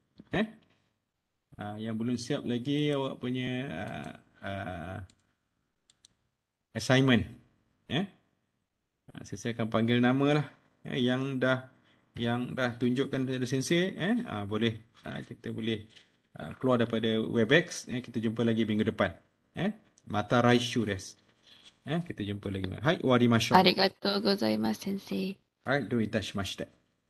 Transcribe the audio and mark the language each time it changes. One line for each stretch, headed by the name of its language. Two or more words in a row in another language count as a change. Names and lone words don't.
Malay: Yang belum siap lagi awak punya assignment. Saya akan panggil nama lah. Yang dah tunjukkan kepada sensei, boleh kita boleh keluar daripada Webex. Kita jumpa lagi minggu depan.
Japanese: また来週です.
Malay: Kita jumpa lagi.
Japanese: はい、わりましょう. ありがとうございます、先生。はい、どういたしまして。